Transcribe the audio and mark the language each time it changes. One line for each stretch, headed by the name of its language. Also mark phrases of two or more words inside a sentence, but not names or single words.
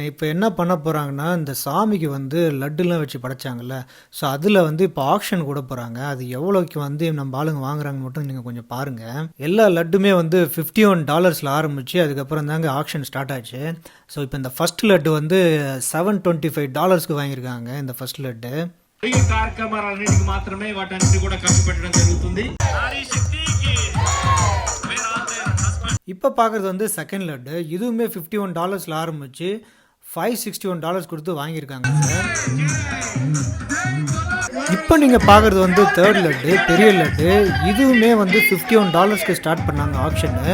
Tamil: இப்போ என்ன பண்ண போகிறாங்கன்னா, இந்த சாமிக்கு வந்து லட்டுலாம் வச்சு படைச்சாங்கல்ல, ஸோ அதில் வந்து இப்போ ஆக்ஷன் கூட போகிறாங்க. அது எவ்வளோக்கு வந்து நம்ம ஆளுங்க வாங்குறாங்கன்னு மட்டும் நீங்கள் கொஞ்சம் பாருங்கள். எல்லா லட்டுமே வந்து $51 ஆரம்பிச்சு அதுக்கப்புறம் தாங்க
English: auction start
Tamil: ஆச்சு. ஸோ இப்போ இந்த ஃபர்ஸ்ட் லட்டு வந்து $725 வாங்கியிருக்காங்க. இந்த ஃபர்ஸ்ட் லட்டு
Telugu: కార్యక్రమాలన్నిటికి మాత్రమే వాటన్నిటి కూడా ఖర్చు పెట్టడం జరుగుతుంది.
Tamil: இப்போ பார்க்குறது வந்து செகண்ட் லட்டு. இதுவுமே $51 ஆரம்பிச்சு $561 கொடுத்து வாங்கியிருக்காங்க. இப்போ நீங்கள் பார்க்குறது வந்து தேர்ட் லட்டு, பெரிய லட்டு. இதுவுமே வந்து $51 ஸ்டார்ட் பண்ணாங்க ஆப்ஷனு.